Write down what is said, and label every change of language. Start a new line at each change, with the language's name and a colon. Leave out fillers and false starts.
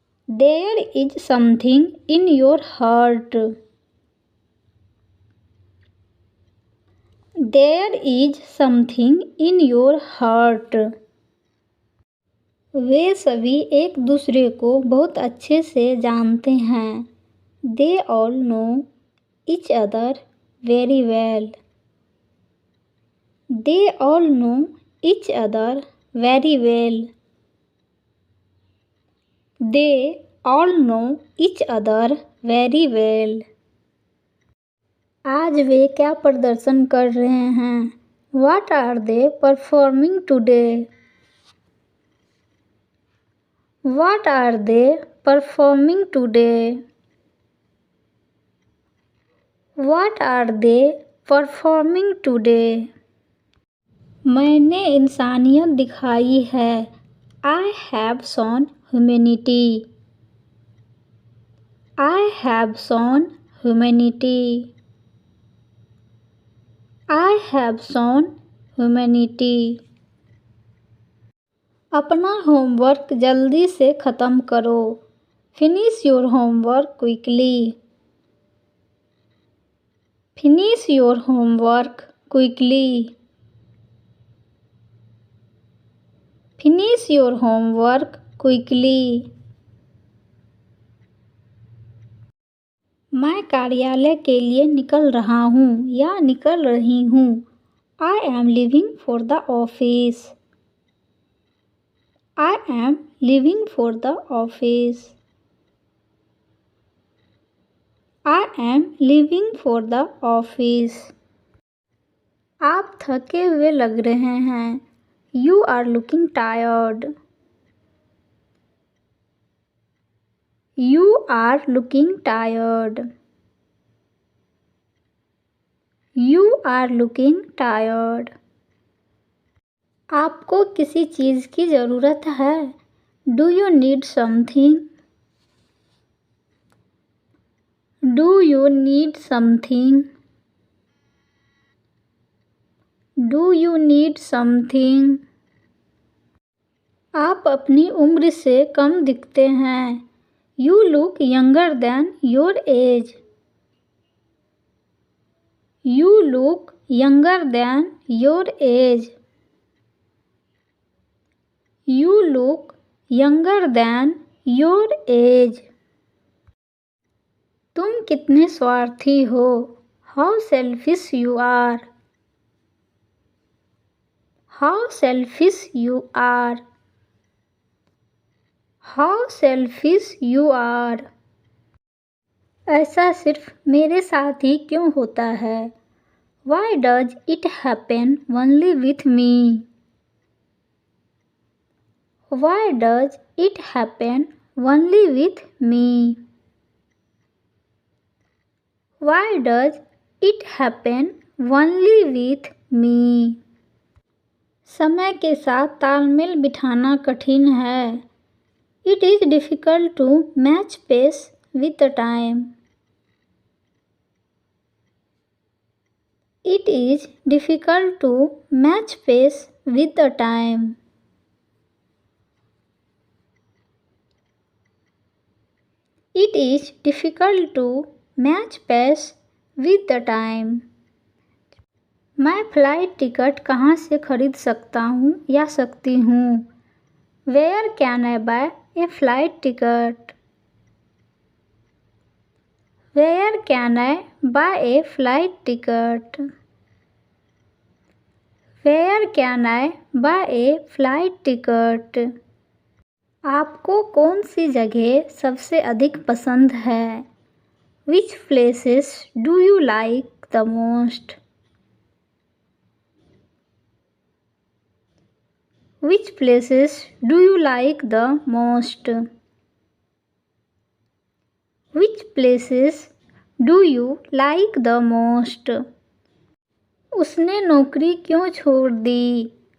English: There is something in your heart. There is something in your heart.
Hindi: वे सभी एक दूसरे को बहुत अच्छे से जानते हैं।
English: They all know each other very well. They all know each other very well. They all know each other very well.
Hindi: आज वे क्या प्रदर्शन कर रहे हैं?
English: What are they performing today? What are they performing today? What are they performing today?
Hindi: मैंने इंसानियत दिखाई है।
English: I have shown humanity. I have shown humanity. I have shown humanity.
Hindi: अपना होमवर्क जल्दी से ख़त्म करो।
English: Finish your homework quickly. Finish your homework quickly. Finish your homework quickly.
Hindi: मैं कार्यालय के लिए निकल रहा हूँ या निकल रही हूँ।
English: I am leaving for the office. I am leaving for the office. I am leaving for the office.
Hindi: आप थके हुए लग रहे हैं।
English: You are looking tired. You are looking tired. You are looking tired.
Hindi: आपको किसी चीज़ की ज़रूरत है?
English: Do you need something? Do you need something? Do you need something?
Hindi: आप अपनी उम्र से कम दिखते हैं।
English: You look younger than your age. You look younger than your age. You look younger than your age.
Hindi: तुम कितने स्वार्थी हो?
English: How selfish you are. How selfish you are. How selfish you are.
Hindi: ऐसा सिर्फ मेरे साथ ही क्यों होता है?
English: Why does it happen only with me? Why does it happen only with me? Why does it happen only with me?
Hindi: समय के साथ तालमेल बिठाना कठिन है।
English: It is difficult to match pace with the time. It is difficult to match pace with the time. It is difficult to match pace with the time.
Hindi: मैं flight ticket कहाँ से खरीद सकता हूँ या सकती हूँ?
English: Where can I buy a flight ticket? Where can I buy a flight ticket? Where can I buy a flight ticket?
Hindi: आपको कौन सी जगह सबसे अधिक पसंद है?
English: Which places do you like the most? Which places do you like the most? Which places do you like the most?
Hindi: उसने नौकरी क्यों छोड़ दी?